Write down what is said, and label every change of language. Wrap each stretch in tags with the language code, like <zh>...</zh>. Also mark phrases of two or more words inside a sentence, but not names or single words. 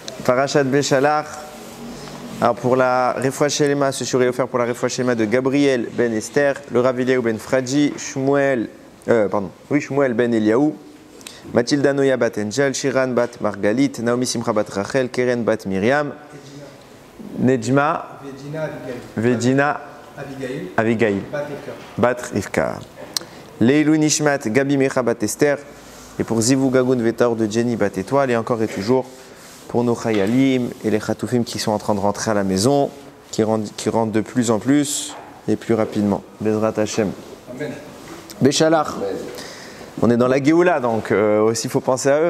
<fr>Parashat Béchalach. Alors pour la</fr> <he>רפואה שלמה,</he> <fr>ce shiur est offert pour la</fr> <he>רפואה שלמה</he> <fr>de Gabriel ben Esther, le Rav Eliaou ben Fradji, Shmuel ben Eliaou, Mathilda Noya bat Angel, Shiran bat Margalit, Naomi Simcha bat Rachel, Keren bat Miriam, Nejma, Vedina Abigail bat Rivka.</fr> <he>לעילוי נשמת,</he> <fr>Gabi Mecha bat Esther, et pour</fr> <he>זיווג הגון וטוב</he> <fr>de Jenny bat Étoile, et encore et toujours pour nos Chayalim et les Chatoufim qui sont en train de rentrer à la maison, qui rentrent de plus en plus et plus rapidement.</fr> <he>בעזרת השם. אמן. בשלח.</he> <fr>On est dans la Géoula, donc aussi il faut penser à eux.</fr>